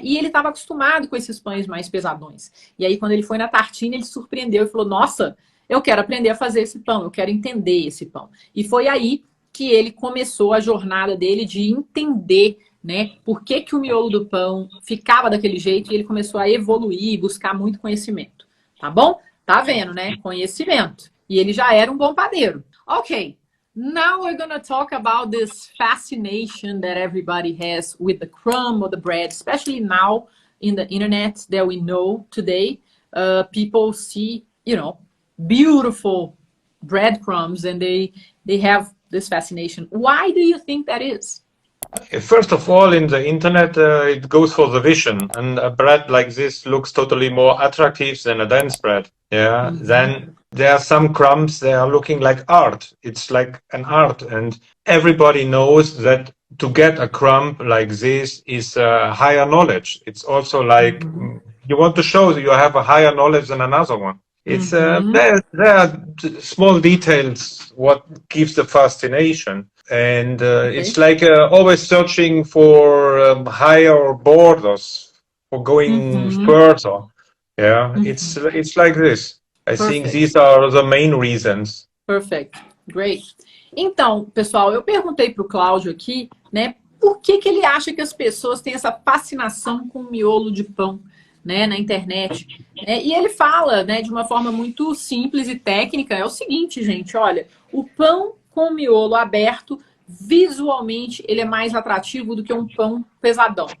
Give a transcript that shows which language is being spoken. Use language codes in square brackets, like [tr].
[pt] E ele estava acostumado com esses pães mais pesadões. E aí, quando ele foi na Tartine, ele surpreendeu e falou, nossa, eu quero aprender a fazer esse pão, eu quero entender esse pão. E foi aí que ele começou a jornada dele de entender, né, por que o miolo do pão ficava daquele jeito, e ele começou a evoluir e buscar muito conhecimento, tá bom? Tá vendo, né? Conhecimento. E ele já era um bom padeiro. [en] Ok. Now we're gonna talk about this fascination that everybody has with the crumb or the bread, especially now in the internet that we know today. People see, beautiful breadcrumbs and they have this fascination. Why do you think that is? First of all, in the internet, it goes for the vision, and a bread like this looks totally more attractive than a dense bread. Yeah. Then there are some crumbs, they are looking like art. It's like an art, and everybody knows that to get a crumb like this is higher knowledge. It's also like you want to show that you have a higher knowledge than another one. It's there are small details what gives the fascination, and it's like always searching for higher borders, for going further. Yeah, it's like this. I think these are the main reasons. Perfect. Great. [pt] Então, pessoal, eu perguntei para o Cláudio aqui, né, por que ele acha que as pessoas têm essa fascinação com o miolo de pão, né, na internet. E ele fala, né, de uma forma muito simples e técnica, é o seguinte, gente, olha, o pão com miolo aberto, visualmente, ele é mais atrativo do que um pão pesadão.